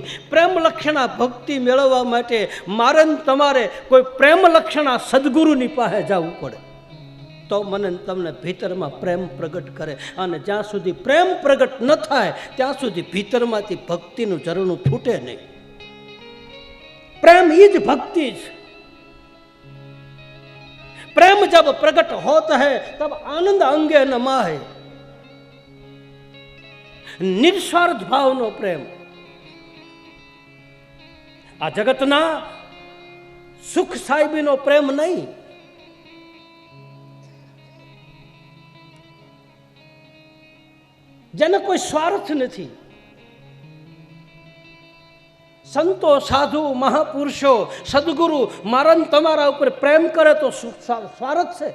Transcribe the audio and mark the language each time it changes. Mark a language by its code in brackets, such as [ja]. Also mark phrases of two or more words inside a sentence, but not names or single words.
[gu] પ્રેમ લક્ષણા ભક્તિ મેળવવા માટે મારે તમારે કોઈ પ્રેમ લક્ષણા સદગુરુની પાસે જવું પડે, તો મને તમને ભીતરમાં પ્રેમ પ્રગટ કરે. અને જ્યાં સુધી પ્રેમ પ્રગટ ન થાય ત્યાં સુધી ભીતરમાંથી ભક્તિનું ઝરણું ફૂટે નહીં. પ્રેમ એ જ ભક્તિ છે. [hi] प्रेम जब प्रकट होता है तब आनंद [gu] અંગે ન માહે. નિસ્વાર્થ ભાવનો પ્રેમ આ જગતના સુખ સાહિબીનો પ્રેમ નહીં. જેને કોઈ સ્વાર્થ નથી. સંતો સાધુ મહાપુરુષો સદગુરુ મારા તમારા ઉપર પ્રેમ કરે તો સ્વાર્થ છે?